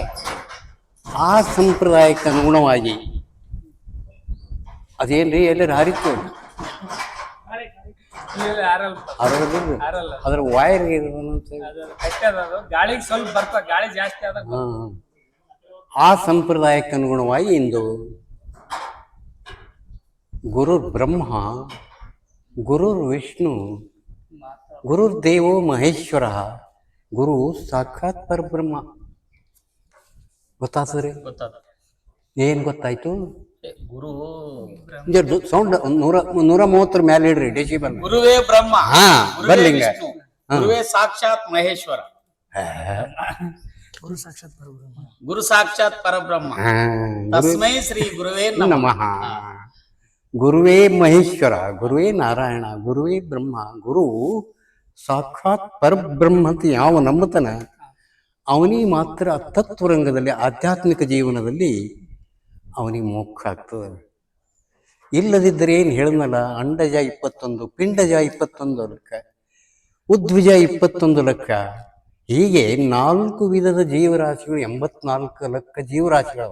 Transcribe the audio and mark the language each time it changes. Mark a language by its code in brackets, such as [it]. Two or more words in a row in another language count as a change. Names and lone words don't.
[kn] ಆ ಸಂಪ್ರದಾಯಕ್ಕೆ ಅನುಗುಣವಾಗಿ ಅದೇನ್ರಿ ಎಲ್ಲರೂ ಹಾರಿತ್ತು ಅದ್ರ ವಾಯರ್ ಗಾಳಿಗೆ ಸ್ವಲ್ಪ ಬರ್ತಾ ಗಾಳಿ ಜಾಸ್ತಿ ಆದ ಆ ಸಂಪ್ರದಾಯಕ್ಕೆ ಅನುಗುಣವಾಗಿ ಇಂದು [sa] ಗುರುರ್ ಬ್ರಹ್ಮ, ಗುರುರ್ ವಿಷ್ಣು, ಗುರುರ್ ದೇವೋ ಮಹೇಶ್ವರ, ಗುರು ಸಾಕ್ಷಾತ್ ಪರಬ್ರಹ್ಮ. [kn] ಗೊತ್ತಾಗ್ತದ್ರಿ? ಏನ್ ಗೊತ್ತಾಯ್ತು? [sa] ಗುರು [kn] ಸೌಂಡ್ 130 ಮೇಲೆ ಇಡ್ರಿ ಡೆಸಿಬಲ್. [sa] ಗುರುವೇ ಬ್ರಹ್ಮ, ಬರ್ಲಿಂಗ, ಗುರುವೇ ಸಾಕ್ಷಾತ್ ಮಹೇಶ್ವರ, ಗುರು ಸಾಕ್ಷಾತ್ ಪರಬ್ರಹ್ಮ. ತಸ್ಮೈ ಶ್ರೀ ಗುರುವೇ ನಮಃ. ಗುರುವೇ ಮಹೇಶ್ವರ, ಗುರುವೇ ನಾರಾಯಣ, ಗುರುವೇ ಬ್ರಹ್ಮ, ಗುರು ಸಾಕ್ಷಾತ್ ಪರಬ್ರಹ್ಮ [kn] ಅಂತ ಯಾವ ನಂಬುತ್ತಾನ ಅವನಿಗೆ ಮಾತ್ರ ತತ್ವರಂಗದಲ್ಲಿ ಆಧ್ಯಾತ್ಮಿಕ ಜೀವನದಲ್ಲಿ ಅವನಿಗೆ ಮೋಕ್ಷ ಆಗ್ತದೆ. ಇಲ್ಲದಿದ್ದರೆ ಏನು ಹೇಳಿದ್ನಲ್ಲ, ಅಂಡಜ 21, ಪಿಂಡಜ 21 ಲಕ್ಷ, ಉದ್ವಿಜ 21 ಲಕ್ಷ, ಹೀಗೆ 4 ವಿಧದ ಜೀವರಾಶಿಗಳು, 84 ಲಕ್ಷ ಜೀವರಾಶಿಗಳು.